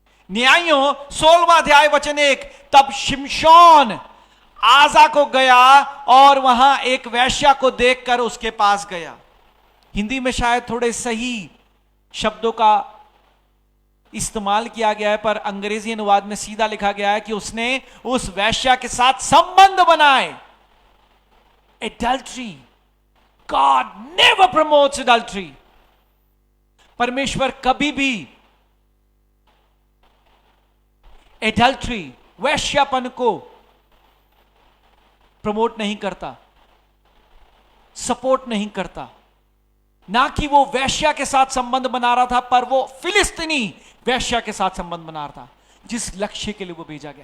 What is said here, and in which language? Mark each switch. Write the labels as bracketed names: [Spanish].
[Hindi] न्यायों 16वां अध्याय वचन 1। तब शिमशोन आजा को गया और वहां एक वेश्या को देखकर उसके पास गया। हिंदी में शायद थोड़े सही शब्दों का इस्तेमाल किया गया है, पर अंग्रेजी अनुवाद में सीधा लिखा गया है कि उसने उस वेश्या के साथ संबंध बनाए। [English] Adultery. God never promotes adultery. [Hindi] परमेश्वर कभी भी adultery, वैश्यापन को प्रमोट नहीं करता, सपोर्ट नहीं करता। ना कि वो वैश्या के साथ संबंध बना रहा था, पर वो फिलिस्तीनी वैश्या के साथ संबंध बना रहा था जिस लक्ष्य के लिए वो भेजा गया।